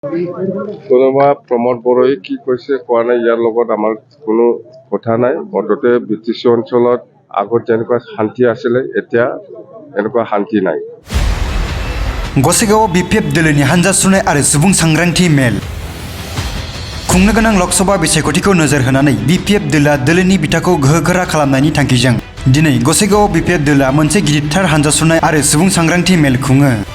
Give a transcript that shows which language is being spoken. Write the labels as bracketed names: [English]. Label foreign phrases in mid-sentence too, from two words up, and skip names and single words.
[Assamese] কোনোবা প্ৰমোদ বড়োই কি কৈছে কোৱা নাই, ইয়াৰ লগত আমাৰ কোনো কথা নাই। মুঠতে বিটিচি অঞ্চলত আগত যেনেকুৱা শান্তি আছিলে, এতিয়া এনেকুৱা শান্তি নাই। [Bodo] गसाइगावआव BPF दोलोनि हानजा सुरनाय आरो सुबुं सांग्रांथि मेल। खुंनो गोनां लकसभा बिसायख'थिखौ नोजोर होनानै BPF दोलोआ दोलोनि बिथाखौ गोहोगोरा खालामनायनि थांखिजों दिनै गसाइगावआव BPF दोलोआ मोनसे गिदिरथार हानजा सुरनाय आरो सुबुं सांग्रांथि मेल खुङो।